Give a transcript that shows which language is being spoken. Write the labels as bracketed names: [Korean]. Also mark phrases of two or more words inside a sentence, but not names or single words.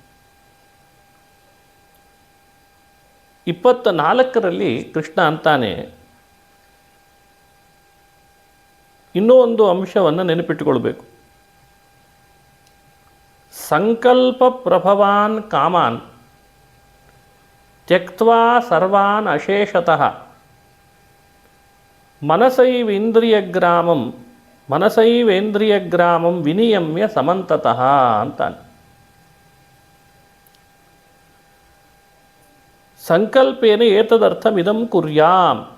[Kannada] 24ರಲ್ಲಿ ಕೃಷ್ಣ ಅಂತಾನೆ, ಇನ್ನೂ ಒಂದು ಅಂಶವನ್ನು ನೆನಪಿಟ್ಟುಕೊಳ್ಬೇಕು. [Sanskrit] ಸಂಕಲ್ಪ ಪ್ರಭವಾನ್ ಕಾಮಾನ್ ತ್ಯಕ್ತ್ವಾ ಸರ್ವಾನ್ ಅಶೇಷತಃ ಮನಸೈವೇಂದ್ರಿಯಗ್ರಾಮಂ ವಿನಿಯಮ್ಯ ಸಮಂತತಃ ಅಂತಾನೆ. ಸಂಕಲ್ಪೇನ ಏತದರ್ಥಮಿದಂ ಕುರ್ಯಾಂ.